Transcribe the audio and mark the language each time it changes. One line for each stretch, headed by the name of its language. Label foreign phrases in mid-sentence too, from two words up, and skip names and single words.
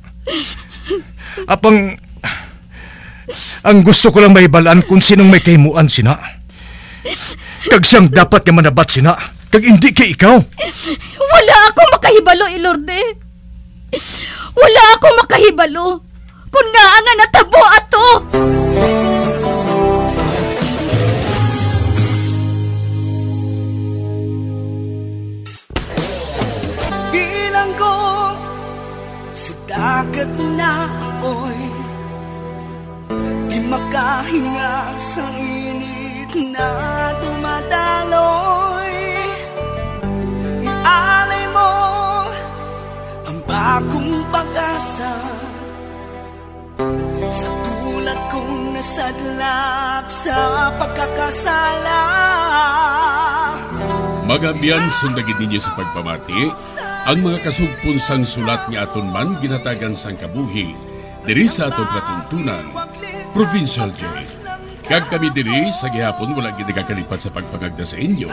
Hiligaynon: Apang, ang gusto ko lang maibalaan kung sinong may kahimuan sina. Kag siyang dapat nga manabat sina. Kag hindi kay ikaw. Wala ako makahibalo, Ilorde. Wala ako makahibalo. Kung nga nga natabo ato.
Filipino: Bilang ko sa dagat na apoy, di makahinga sa init na dumadaloy. Ialay mo ang bagong pag-asa sa tulad kong nasadlak sa pagkakasala.
Hiligaynon: Magabian sundagin ninyo sa pagpamati ang mga kasugpon sang sulat ni aton man ginatagan sang kabuhi diri sa aton platuntunan, Provincial Jail. Kag kami diri sa gihapon wala gid nakakalipat sa pagpangagda sa inyo.